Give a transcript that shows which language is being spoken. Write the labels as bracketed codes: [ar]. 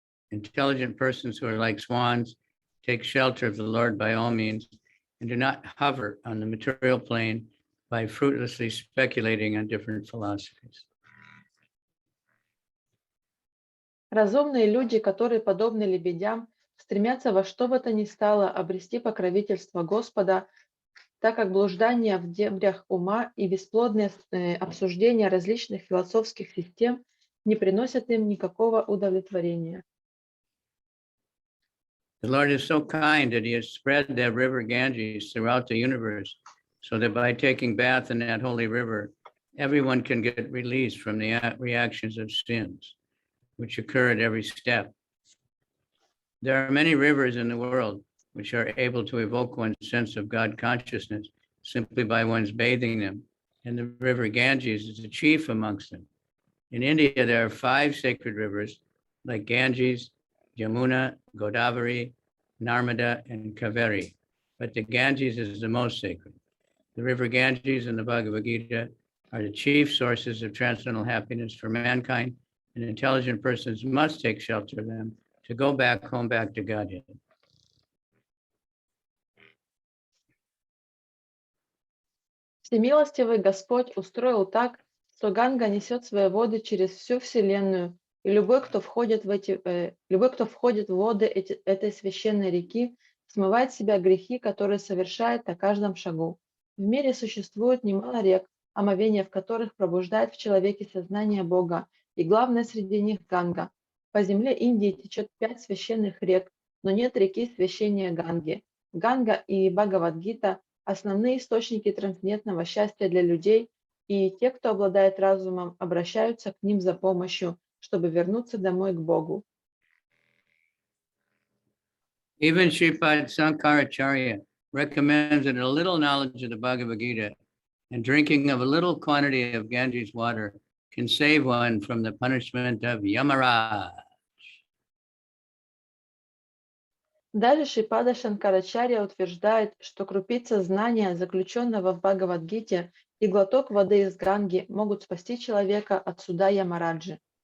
[en] Intelligent persons who are like swans take shelter of the Lord by all means and do not hover on the material plane by fruitlessly speculating on different philosophies. [ru] Разумные люди, которые, подобны лебедям, стремятся во что бы то ни стало обрести покровительство Господа, так как блуждание в дебрях ума и бесплодные обсуждения различных философских систем не приносят им никакого удовлетворения. [en] The Lord is so kind that he has spread that river Ganges throughout the universe, so that by taking bath in that holy river, everyone can get released from the reactions of sins, which occur at every step. There are many rivers in the world which are able to evoke one's sense of God consciousness simply by one's bathing them, and the river Ganges is the chief amongst them. In India, there are 5 sacred rivers like Ganges, Yamuna, Godavari, Narmada, and Kaveri, but the Ganges is the most sacred. The river Ganges and the Bhagavad Gita are the chief sources of transcendental happiness for mankind, and intelligent persons must take shelter of them to go back home, back to Godhead. [ru] Всемилостивый Господь устроил так, что Ганга несет свои воды через всю Вселенную, и любой, кто входит в воды этой священной реки, смывает с себя грехи, которые совершает на каждом шагу. В мире существует немало рек, омовение в которых пробуждает в человеке сознание Бога, и главное среди них Ганга. По земле Индии течет 5 священных рек, но нет реки священнее Ганги. Ганга и Бхагавад-гита – основные источники трансцендентного счастья для людей, и те, кто обладает разумом, обращаются к ним за помощью, чтобы вернуться домой к Богу. [en] Even Sripad Sankaracharya recommends that a little knowledge of the Bhagavad Gita and drinking of a little quantity of Ganges water can save one from the punishment of Yamaraj. [ru] Даже Шрипада Шанкарачарья утверждает, что крупица знания, заключенного в Бхагавад-гите, и глоток воды из Ганги могут спасти человека от суда Ямараджи.